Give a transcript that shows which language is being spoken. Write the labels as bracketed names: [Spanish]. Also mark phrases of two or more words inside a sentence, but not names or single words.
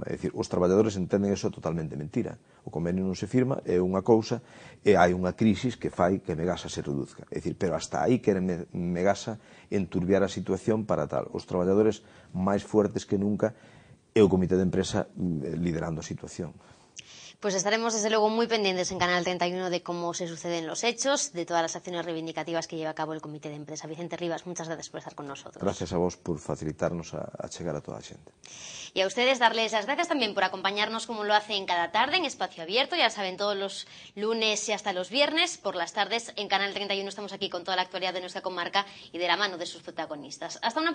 [Galician] É dicir, os traballadores entenden eso totalmente mentira. O convenio non se firma, é unha cousa, e hai unha crisis que fai que Megasa se reduzca. É dicir, pero hasta aí quere Megasa enturbiar a situación para tal. Os traballadores máis fuertes que nunca e o comité de empresa liderando a situación. [Spanish] Pues estaremos desde luego muy pendientes en Canal 31 de cómo se suceden los hechos, de todas las acciones reivindicativas que lleva a cabo el Comité de Empresa. Vicente Rivas, muchas gracias por estar con nosotros. [Galician] Gracias a vos por facilitarnos a chegar a toda a xente. [Spanish] Y a ustedes darles las gracias también por acompañarnos como lo hacen cada tarde en Espacio Abierto, ya saben, todos los lunes y hasta los viernes, por las tardes en Canal 31 estamos aquí con toda la actualidad de nuestra comarca y de la mano de sus protagonistas.